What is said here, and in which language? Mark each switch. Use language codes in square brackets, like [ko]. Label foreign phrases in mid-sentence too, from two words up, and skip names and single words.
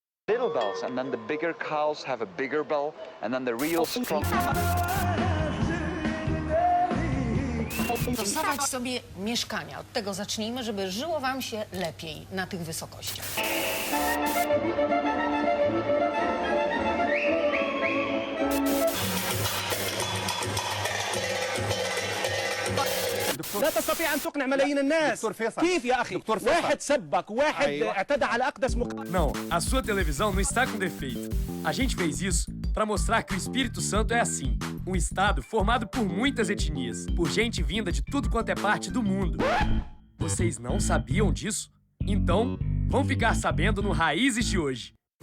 [en] little bells, and then the bigger cows have a bigger bell, and then the real strong. [pl] Dostawać sobie mieszkania. Od tego zacznijmy, żeby żyło wam się lepiej na tych wysokościach. [ar] لا تستطيع أن تقنع ملايين الناس. دكتور فيصل. كيف يا أخي؟ دكتور فيصل. واحد سبك، واحد أيوة. اعتدى على أقدس [pt] Não, a sua televisão não está com defeito. A gente fez isso para mostrar que o Espírito Santo é assim. Um estado formado por muitas etnias, por gente vinda de tudo quanto é parte do mundo. Vocês não sabiam disso? Então, vão ficar sabendo no Raízes de hoje.